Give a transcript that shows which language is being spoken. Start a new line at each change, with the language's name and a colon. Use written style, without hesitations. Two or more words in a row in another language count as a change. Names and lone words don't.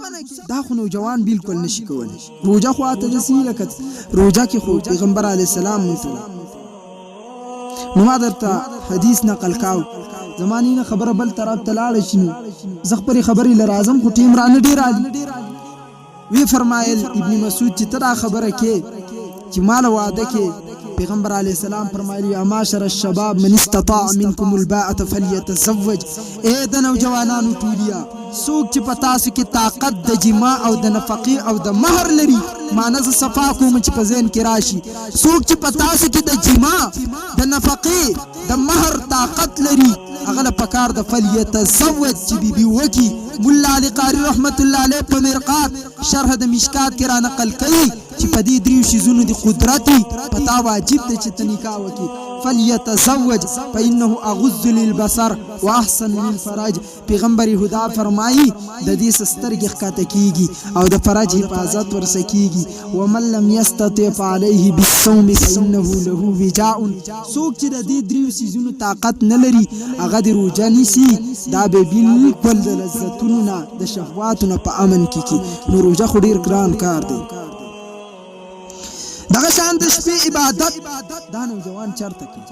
Pashto: دا خو نوجوان بالکل نشي کولی. روژه خو اته داسې لکه روژه کې خو پیغمبر
Arabic: علیه السلام
Pashto: مونږ ته نو ما درته حدیث نقل کاو، زمانی نه خبره بل طرف ته لاړه شي نو زه خپلې خبرې له راځم خو ټیم رانه ډېر عالي. وی فرمایل ابن مسعود چې ته دا خبره کې چې ما له واده کې پیغمبر
Arabic: علیه السلام
Pashto: فرمایلی
Arabic: یا معاشر الشباب من استطاع منکم الباءة فلیتزوج.
Pashto: اے د نوجوانانو ټولیا څوک چې په تاسو کې طاقت د جما او د نفقې او د مهر لري، معنی زه صفا کوم چې په ذهن کې راشي، څوک چې په تاسو کې د جما د نفقې د مهر طاقت لري هغه له پکار د فلیتزوج چې بیبي وکي. مولا علی قاری
Arabic: رحمت الله علیه
Pashto: په مرقات شرح د مشکات کې را نقل کوي چې په دې 3 شیزونو د قدرت پتا واجب دی چې ته نکاح وکړي.
Arabic: فلیتزوج فإنه اغض للبصر واحسن للفرج. پیغمبر خدا
Pashto: فرمایي د دې سترګې ښکته کیږي او د فرج حفاظت ورسره کیږي.
Arabic: ومن لم يستطع فعليه بالصوم فإنه له وجاء.
Pashto: څوک چې
Arabic: د دې دریو
Pashto: سيزونو طاقت نه لري هغه د روژه نیسي دا به بالکل د لذتونو نه د شهواتو نه په امن کې کی. نو روژه خو ډیر ګران کار دی. دغه شان د شپې عبادت دا نوجوان چرته کوي؟